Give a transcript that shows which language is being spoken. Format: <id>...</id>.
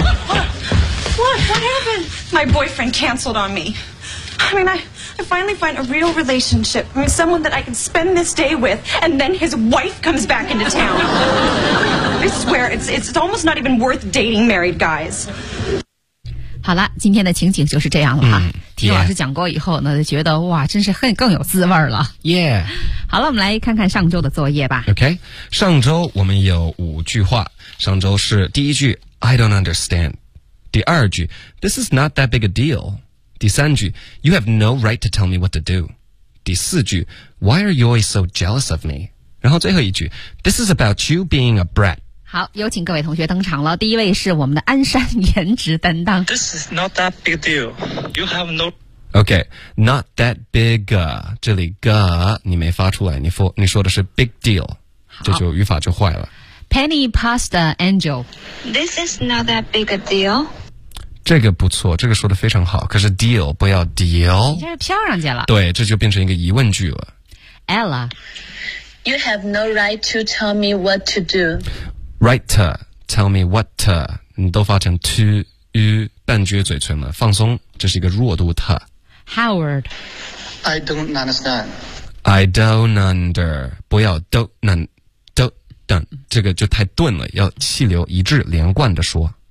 <en>What happened? My boyfriend canceled on me. I mean, I finally find a real relationship. I mean, someone that I can spend this day with, and then his wife comes back into town. I swear, it's almost not even worth dating married guys.</en> <zh>好了，今天的情景就是这样了哈。嗯听老师讲过以后呢就觉得哇真是很更有滋味了</zh> <en>Yeah</en> <zh>好了我们来看看上周的作业吧</zh> <en>OK</en> <zh>上周我们有五句话上周是第一句</zh> <en>I don't understand</en> <zh>第二句</zh> <en>This is not that big a deal</en> <zh>第三句</zh> <en>You have no right to tell me what to do</en> <zh>第四句</zh> <en>Why are you always so jealous of me</en> <zh>然后最后一句</zh> <en>This is about you being a brat</en> <zh>好，有请各位同学登场了。第一位是我们的鞍山颜值担当。</zh> <en>This is not that big deal. You have no. Okay, not that big.</en> <zh>这里 ga 你没发出来，你说的是 big deal， 这就语法就坏了。</zh> <en>Penny pasta angel. This is not that big a deal.</en> <zh>这个不错这个说的非常好可是 deal 不要 deal。你这是飘上去了。对这就变成一个疑问句了。</zh> <en>Ella. You have no right to tell me what to do. Right to, tell me what to,</en> <zh>你都发成 to, you, 半撅嘴唇了放松这是一个弱度 to.</zh> <en>Howard. I don't understand. I don't under,</en> <zh>不要 don't, 这个就太钝了要气流一致连贯的说。</zh>